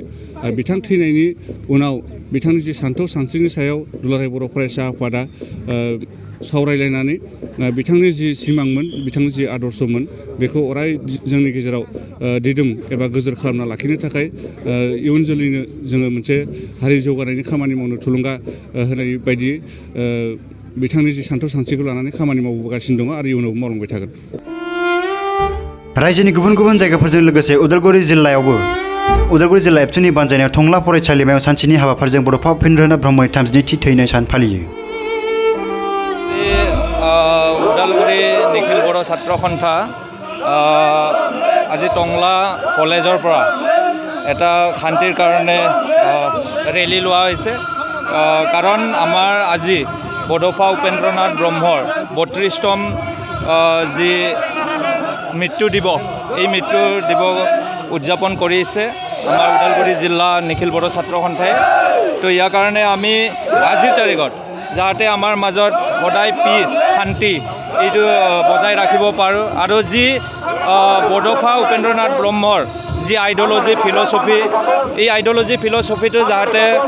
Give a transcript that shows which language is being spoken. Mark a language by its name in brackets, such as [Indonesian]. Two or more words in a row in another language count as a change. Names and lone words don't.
[Bodo] आरो बिथां थैनायनि उनाव बिथांनि जि सान्थौ सानस्रिनि सायाव दुलाराय बर' फरायसा आफादा सावरायलायनानै बिथांनि जि सिमांमोन, बिथांनि जि आदर्शमोन, बेखौ अराय जोंनि गेजेराव दिदोम एबा गोजोर खालामना लाखिनो थाखाय इयुन जोलैनो जोङो मोनसे हारि जौगानायनि खामानि मावनो थुलुंगा होनाय बायदि बिथांनि जि सान्थौ सानस्रिखौ लानानै खामानि मावबोगासिनो दङ आरो इयुनावबो मावलांबाय थागोन। रायजोनि गुबुन गुबुन जायगाफोरजों लोगोसे उदालगुरि जिल्लायावबो उदालगुरि जिल्ला एबसुनि बानजायनायाव टंला फरायसालिमायाव सानसेनि हाबाफारिजों बड'फा उपेन्द्रनाथ ब्रह्मनि 32थि थैनाय सान फालियो। [Assamese] ছাত্ৰ সন্থা আজি টংলা কলেজৰ পৰা এটা শান্তিৰ কাৰণে ৰেলী লোৱা হৈছে কাৰণ আমাৰ আজি বড'ফা উপেন্দ্ৰনাথ ব্ৰহ্মৰ 32তম যি মৃত্যু দিৱস এই মৃত্যু দিৱস উদযাপন কৰিছে আমাৰ ওদালগুৰি জিলা নিখিল বড়ো ছাত্ৰ সন্থাই তো ইয়াৰ কাৰণে আমি আজিৰ তাৰিখত যাতে আমাৰ মাজত সদায় পিচ শান্তি এইটো বজাই ৰাখিব পাৰোঁ আৰু যি বড'ফা উপেন্দ্ৰনাথ ব্ৰহ্মৰ যি [English] ideology philosophy [Assamese] এই আইডিঅ'লজি ফিল'চফিটো যাতে